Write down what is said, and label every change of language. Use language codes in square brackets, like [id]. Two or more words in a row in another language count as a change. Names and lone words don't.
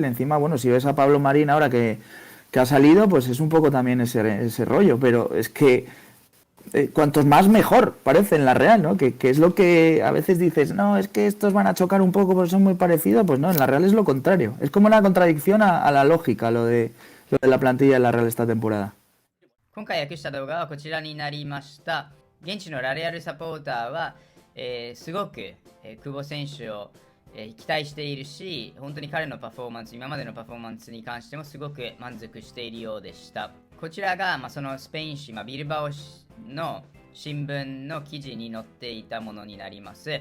[es] Encima, bueno, si ves a Pablo Marín ahora que ha salido, pues es un poco también ese rollo. Pero es que cuantos más mejor parece en la Real, ¿no? Que es lo que a veces dices, no, es que estos van a chocar un poco porque son muy parecidos. Pues no, en la Real es lo contrario. Es como una contradicción a la lógica, lo de la plantilla de la Real esta temporada. [ja] 今回訳した動画はこちらになりました。現地のラレアルサポーターは、すごく、久保選手を、期待しているし、本当に彼のパフォーマンス、今までのパフォーマンスに関してもすごく満足しているようでした。こちらが、そのスペイン紙、ビルバオの新聞の記事に載っていたものになります。